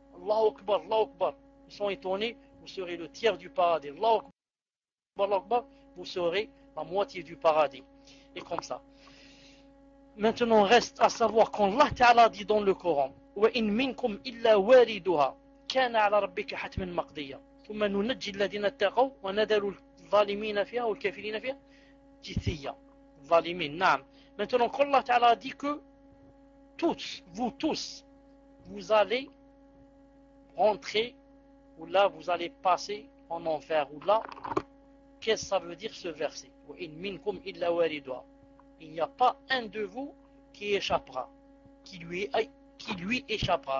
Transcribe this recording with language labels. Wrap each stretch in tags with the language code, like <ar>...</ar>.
<fr>Allahu Akbar, Allahu Akbar. Ils sont étonnés, vous serez le tiers du paradis. Allahu Akbar, Allahu Akbar. Vous serez la moitié du paradis. Et comme ça. Maintenant, reste à savoir quand Allah Ta'ala dit dans le Coran,</fr> <ar>wa in minkum illa wariduha. كان على ربك حتما مقضيا ثم ننجي الذين اتقوا ونذر الظالمين فيها والكافرين فيها جثيا ظالمين نعم.</ar> <fr>Maintenant qu'Allah Ta'ala a dit que tous, vous allez rentrer ou là vous allez passer en enfer ou là, qu'est-ce que ça veut dire ce verset?</fr> <ar>وَإِنْ مِنْكُمْ إِلَّا وَارِدُهَا.</ar> <fr>Il n'y a pas un de vous qui échappera, qui lui échappera.</fr>